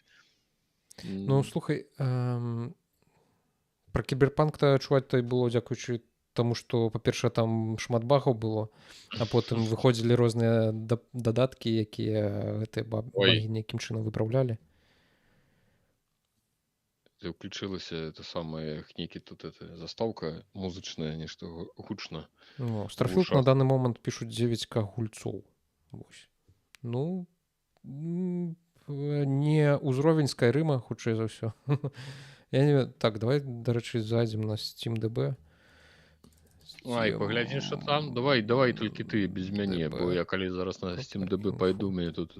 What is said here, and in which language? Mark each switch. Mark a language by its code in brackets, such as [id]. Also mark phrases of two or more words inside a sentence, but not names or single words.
[be] Ну слухай, про кіберпанк-то чуваць то было дзякуючы тому, што па-першае там шмат багаў было, а потым выходзілі розныя дадаткі, якія гэтыя багі нейкім чынам выпраўлялі. Включилася [ru] это самое [be] нейкі тут это заставка музычная, нешта гучна. Ну, [ru] Starfield на данный момент пишут 9К гульцоў. [be] Ну, не ўзровень Скайрыма, хутчэй за ўсё. Я не ведаю. Так, давай, дарэчы, зайдзем на SteamDB. Ай, паглядзім, што там. Давай толькі ты без мяне, бо я калі зараз на SteamDB пайду, мне тут...